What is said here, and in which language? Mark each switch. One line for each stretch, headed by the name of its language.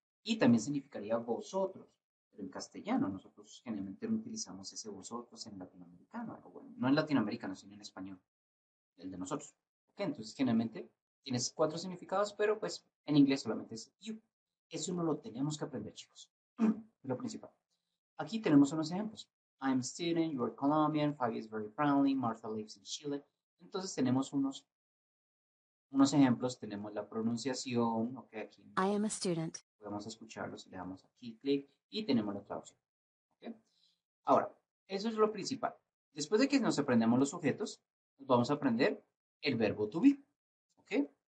Spanish: Y también significaría vosotros, pero en castellano. Nosotros generalmente no utilizamos ese vosotros en latinoamericano. O bueno, no en latinoamericano, sino en español, el de nosotros. ¿Ok? Entonces, generalmente tienes 4 significados, pero pues en inglés solamente es you. Eso no lo tenemos que aprender, chicos. Es lo principal. Aquí tenemos unos ejemplos.
English: I'm a student, you're Colombian, Fabi is very friendly, Martha lives in Chile.
Spanish: Entonces tenemos unos ejemplos, tenemos la pronunciación, ok, aquí
English: I am a student.
Spanish: podemos escucharlos y le damos aquí clic y tenemos la traducción. ¿Ok? Ahora, eso es lo principal. Después de que nos aprendamos los sujetos, nos vamos a aprender el verbo to be. ¿Ok?